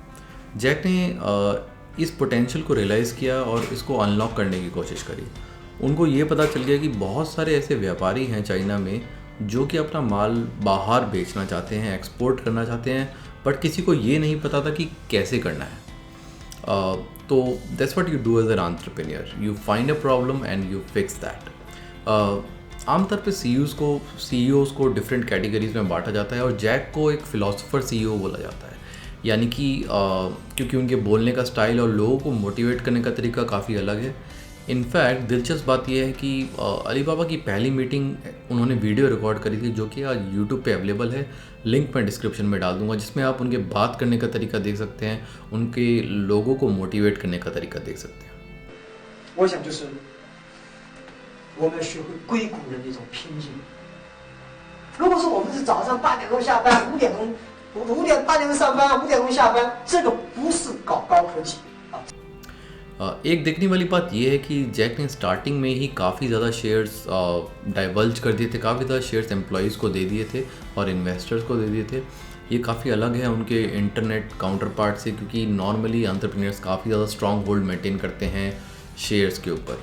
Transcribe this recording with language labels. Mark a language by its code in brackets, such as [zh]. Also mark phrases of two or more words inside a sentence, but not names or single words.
[hi] जैक ने इस पोटेंशियल को रियलाइज़ किया और इसको अनलॉक करने की कोशिश करी। उनको ये पता चल गया कि बहुत सारे ऐसे व्यापारी हैं चाइना में जो कि अपना माल बाहर बेचना चाहते हैं, एक्सपोर्ट करना चाहते हैं, बट किसी को ये नहीं पता था कि कैसे करना है। [en] तो that's what you do as an entrepreneur, you find a problem and you fix that. [hi] आमतौर पे सीईओज़ को डिफरेंट कैटेगरीज में बांटा जाता है और जैक को एक [en] philosopher CEO [hi] बोला जाता है, यानी कि क्योंकि उनके बोलने का स्टाइल और लोगों को मोटिवेट करने का तरीका काफ़ी अलग है। इनफैक्ट दिलचस्प बात यह है कि अलीबाबा की पहली मीटिंग उन्होंने [en] video record [hi] करी थी, जो कि आज यूट्यूब पे अवेलेबल है। लिंक मैं डिस्क्रिप्शन में डाल दूंगा, जिसमें आप उनके बात करने का तरीका देख सकते हैं, उनके लोगों को मोटिवेट करने का तरीका देख सकते हैं। [zh] 我想就是我们要学会硅谷人的一种拼劲。如果说我们是早上8点钟下班，8点钟上班，5点钟下班，这个不是搞高科技。 [hi] एक देखने वाली बात यह है कि जैक ने स्टार्टिंग में ही काफ़ी ज़्यादा [en] shares divulge [hi] कर दिए थे, काफ़ी ज़्यादा [en] shares employees [hi] को दे दिए थे और इन्वेस्टर्स को दे दिए थे। ये काफ़ी अलग है उनके [en] internet counter part [hi] से, क्योंकि नॉर्मली एंटरप्रेन्योर्स काफ़ी ज़्यादा [en] strong hold maintain [hi] करते हैं शेयर्स के ऊपर।